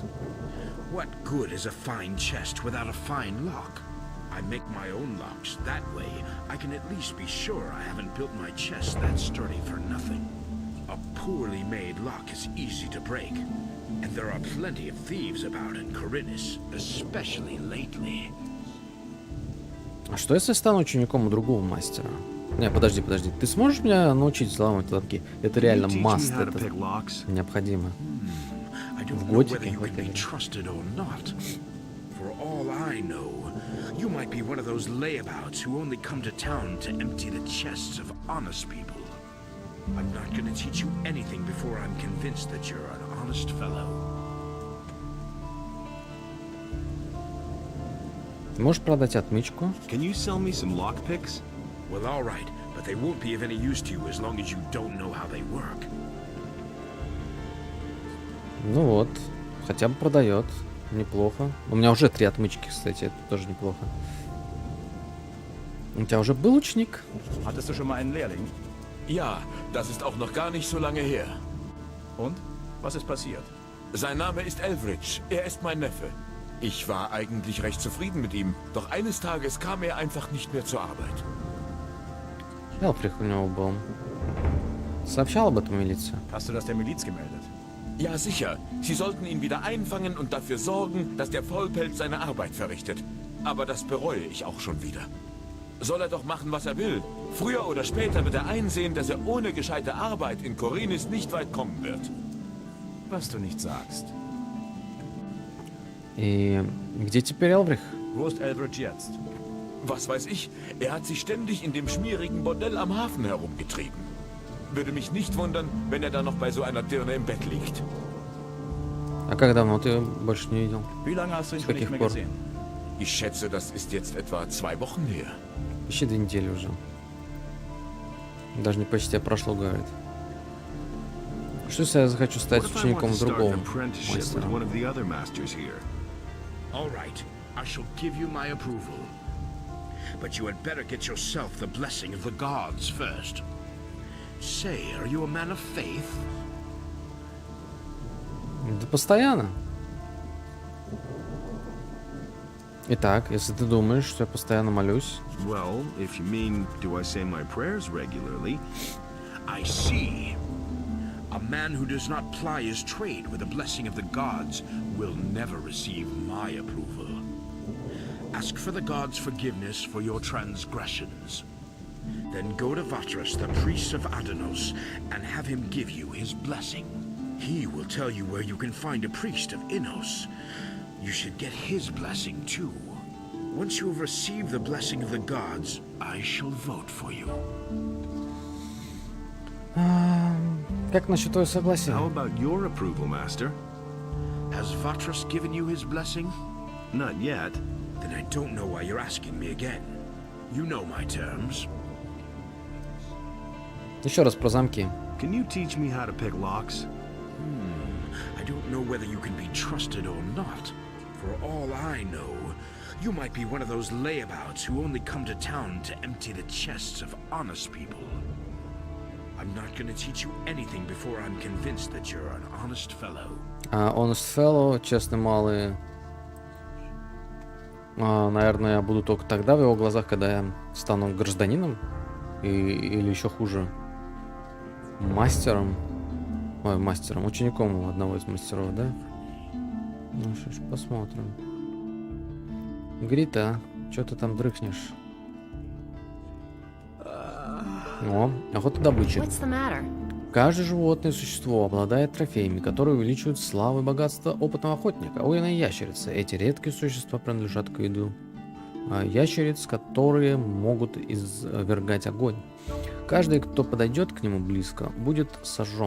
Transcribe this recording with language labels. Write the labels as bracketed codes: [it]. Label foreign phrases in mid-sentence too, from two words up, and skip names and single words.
[en] What good is a fine chest without a fine lock? I make my own locks. That way, I can at least be sure I haven't built my chest that sturdy for nothing. A poorly made lock is easy to break. And there are plenty of thieves about in Corinus, especially lately. [ru] А что если я стану учеником у другого мастера? Не, подожди. Ты сможешь меня научить взламывать лотки? Это реально маст, это необходимо. В Готике. [en] For all I know, you might be one of those layabouts who only come to town to empty the chests of honest people. I'm not going to teach you anything before I'm convinced that you're an honest fellow. [ru] Ты можешь продать отмычку? [en] Can you sell me some lockpicks? Well, all right, but they won't be of any use to you as long as you don't know how they work. [ru] Ну вот, хотя бы продает. Неплохо. У меня уже 3 отмычки, кстати, это тоже неплохо. У тебя уже был ученик? [de] Hattest du schon mal einen Lehrling? Ja, das ist auch noch gar nicht so lange her. Und? Was ist passiert? Sein Name ist Elbridge. Er ist mein Neffe. Ich war eigentlich recht zufrieden mit ihm, doch eines Tages kam er einfach nicht mehr zur Arbeit. [ru] Элфрих у него был. Сообщал об этом милиция? [de] Hast du das der Miliz gemeldet? Ja, sicher. Sie sollten ihn wieder einfangen und dafür sorgen, dass der Faulpelz seine Arbeit verrichtet. Aber das bereue ich auch schon wieder. Soll er doch machen, was er will. Früher oder später wird er einsehen, dass er ohne gescheite Arbeit in Korinis nicht weit kommen wird. Was du nicht sagst. И где теперь Элфрих? Wo ist Elbridge jetzt? Was weiß ich, er hat sich ständig in dem schmierigen Bordell am Hafen herumgetrieben. Würde mich nicht wundern, wenn er da noch bei so einer Dirne im Bett liegt. [ru] А как давно ты больше не видел? [de] Wie lange hast du ihn [ru] С [de] schon nicht [ru] каких [de] mehr [ru] пор? [de] gesehen? Ich schätze, das ist jetzt etwa 2 Wochen her. [ru] Почти 2 недели уже. Даже не почти, а прошло, говорит. Что если я захочу стать [en] What if I want [ru] учеником [en] to start [ru] другого [en] an apprenticeship with [ru] мастера? [en] one of the other masters here? All right, I shall give you my approval. But you had better get yourself the blessing of the gods first. Say, are you a man of faith? [ru] Да постоянно. Итак, если ты думаешь, что я постоянно молюсь... [en] Well, if you mean, do I say my prayers regularly? I see. A man who does not ply his trade with the blessing of the gods will never receive my approval. Ask for the gods' forgiveness for your transgressions. Then go to Vatras, the priest of Adanos, and have him give you his blessing. He will tell you where you can find a priest of Innos. You should get his blessing too. Once you have received the blessing of the gods, I shall vote for you. [ru] Как насчет твоего согласия? [en] How about your approval, master? Has Vatras given you his blessing? Not yet. Then I don't know why you're asking me again. You know my terms. [ru] Еще раз про замки. [en] Can you teach me how to pick locks? I don't know whether you can be trusted or not. For all I know, you might be one of those layabouts who only come to town to empty the chests of honest people. I'm not going to teach you anything before I'm convinced that you're an honest fellow. Honest fellow, [ru] честный малый. Наверное, я буду только тогда в его глазах, когда я стану гражданином. Или еще хуже, мастером. Ой, мастером, учеником одного из мастеров, да? Ну что ж, посмотрим. Грита, что ты там дрыхнешь? О, охота добычи. [en] What's the matter? [ru] Каждое животное существо обладает трофеями, которые увеличивают славу и богатство опытного охотника. Воины ящерицы. Эти редкие существа принадлежат к виду ящериц, которые могут извергать огонь. Каждый, кто подойдет к нему близко, будет сожжен.